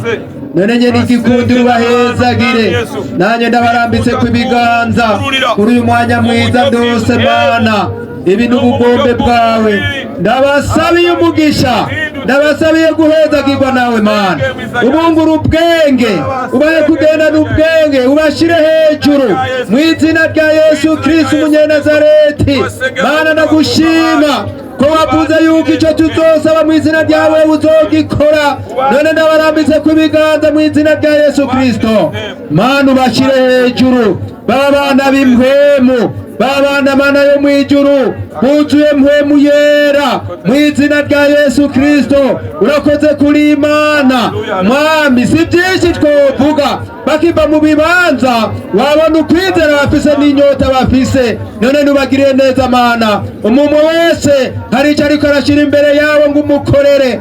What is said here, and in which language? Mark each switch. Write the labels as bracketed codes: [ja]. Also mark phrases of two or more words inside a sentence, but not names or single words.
[rn] None nyene igikundiro ubahezagire, nanjye ndabarambitse ku biganza kuri uyu mwanya mwiza ndose Mana, ibi n'ubugombe bwawe ndabasabiye umugisha, ndabasabiye guhezagirwa nawe Mana, ubungura ubwenge, ubaye kugendana ubwenge, ubashire hejuru mu izina rya Yesu Kristo umunyenazareti. Mana ndagushima ko wavuze yuko icyo tuzosaba mu izina ryawe uzogikora. None ndabarambitse ku biganza mu izina rya Yesu Kristo. Mana ubashire hejuru, baba bana b'impwemu, babana Mana yo mwijuru, buzuye mpwemu yera mu izina rya Yesu Kristo. Urakoze kuri Imana Mwami, si byinshi twovuga, bakiva mu bibanza wabona ukwizera bafise n'inyota bafise. None nubagiriye neza Mana, umuntu wese hari icyo ariko arashira imbere yawe ngo umukorere.